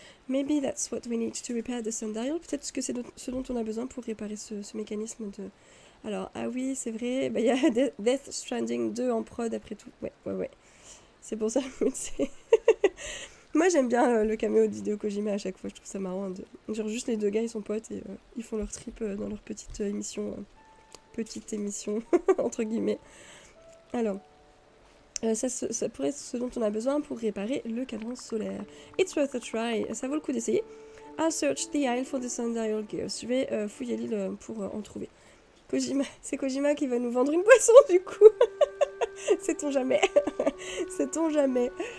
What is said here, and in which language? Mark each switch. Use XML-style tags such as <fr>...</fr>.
<en>Maybe that's what we need to repair the sundial.</en> <fr>Peut-être que c'est ce dont on a besoin pour réparer ce mécanisme de... Alors, ah oui, c'est vrai, il y a Death Stranding 2 en prod après tout. Ouais. C'est pour ça que c'est... Moi, j'aime bien le caméo d'Hideo Kojima à chaque fois, je trouve ça marrant. Genre, juste les deux gars, ils sont potes et ils font leur trip dans leur petite émission. Petite émission, entre guillemets. Alors, ça pourrait être ce dont on a besoin pour réparer le cadran solaire.</fr> <en>It's worth a try,</en> <fr>ça vaut le coup d'essayer.</fr> <en>I'll search the isle for the sundial gears.</en> <fr>Je vais fouiller l'île pour en trouver. C'est Kojima qui va nous vendre une boisson du coup. Sait-on jamais. Sait-on jamais.</fr>